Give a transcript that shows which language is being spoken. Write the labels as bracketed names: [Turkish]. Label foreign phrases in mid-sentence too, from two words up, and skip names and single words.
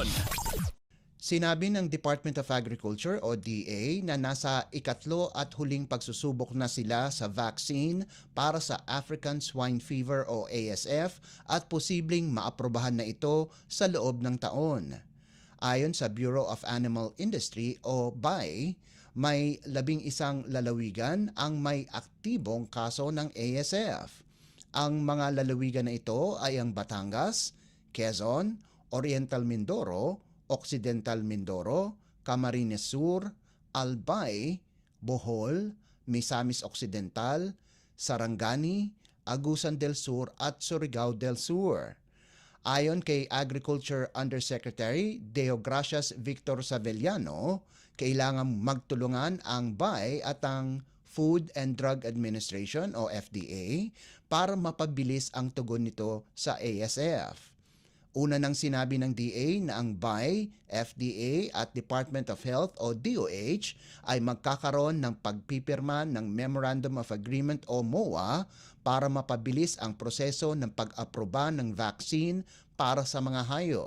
[Filipino] Sinabi ng Department of Agriculture o DA na nasa ikatlo at huling pagsusubok na sila sa vaccine para sa African Swine Fever o ASF at posibleng maaprobahan na ito sa loob ng taon. Ayon sa Bureau of Animal Industry o BAI, may 11 lalawigan ang may aktibong kaso ng ASF. Ang mga lalawigan na ito ay ang Batangas, Quezon, Oriental Mindoro, Occidental Mindoro, Camarines Sur, Albay, Bohol, Misamis Occidental, Sarangani, Agusan del Sur at Surigao del Sur. Ayon kay Agriculture Undersecretary Deogracias Victor Savellano, kailangan magtulungan ang BAI at ang Food and Drug Administration o FDA para mapabilis ang tugon nito sa ASF. Una nang sinabi ng DA na ang BAI, FDA at Department of Health o DOH ay magkakaroon ng pagpipirma ng Memorandum of Agreement o MOA para mapabilis ang proseso ng pag-aproba ng vaccine para sa mga hayop.